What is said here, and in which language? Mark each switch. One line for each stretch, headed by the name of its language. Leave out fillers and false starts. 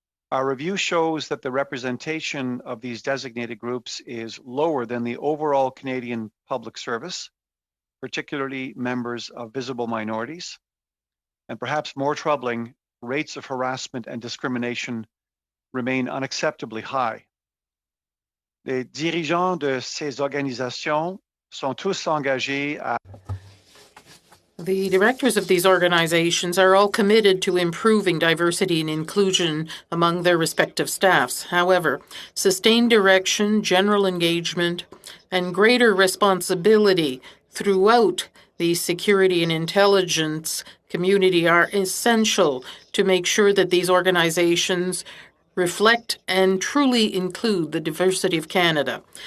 English: Our review shows that the representation of these designated groups is lower than the overall Canadian public service, particularly members of visible minorities, and perhaps more troubling, rates of harassment and discrimination remain unacceptably high.
French: Les dirigeants de ces organisations sont tous engagés à...
English: The directors of these organizations are all committed to improving diversity and inclusion among their respective staffs. However, sustained direction, general engagement, and greater responsibility throughout the security and intelligence community are essential to make sure that these organizations reflect and truly include the diversity of Canada.